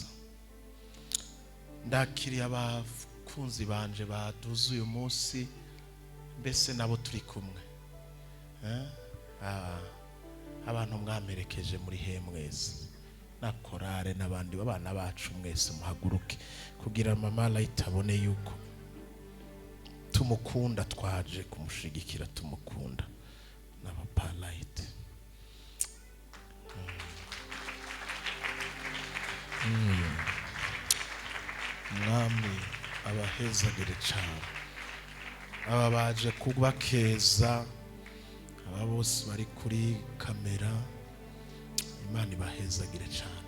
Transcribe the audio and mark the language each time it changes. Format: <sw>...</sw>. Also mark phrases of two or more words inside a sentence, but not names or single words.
<rn>Ndakiriye abakunzi banje baduze uyu munsi, mbese nabo turi kumwe. Abantu mwamerekeje muri hemwezi na korale n'abandi babana bacu, mwese muhaguruke kugira mama Light abone yuko tumukunda, twaje kumushigikira, tumukunda na papa Light. Mwami abahezagire cyane, aba baje kubakeza, aba bose bari kuri kamera, Imana ibahezagire cyane.</rn>